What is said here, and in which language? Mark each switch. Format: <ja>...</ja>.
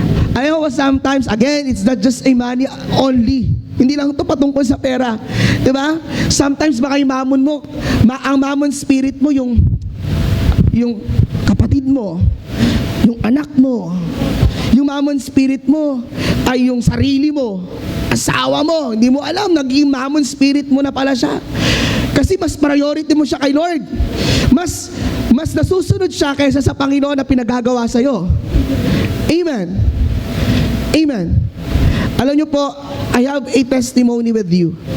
<en>I know sometimes, again, it's not just a money only.</en> <tl>Hindi lang ito patungkol sa pera. Diba? Sometimes baka yung mamon mo, ang mamon spirit mo, yung kapatid mo, yung anak mo, yung mamon spirit mo, ay yung sarili mo, asawa mo, hindi mo alam, naging mamon spirit mo na pala siya. Kasi mas priority mo siya kay Lord. Mas nasusunod siya kaysa sa Panginoon na pinagagawa sa'yo. Amen. Amen. Alam niyo po,</tl> <en>I have a testimony with you.</en>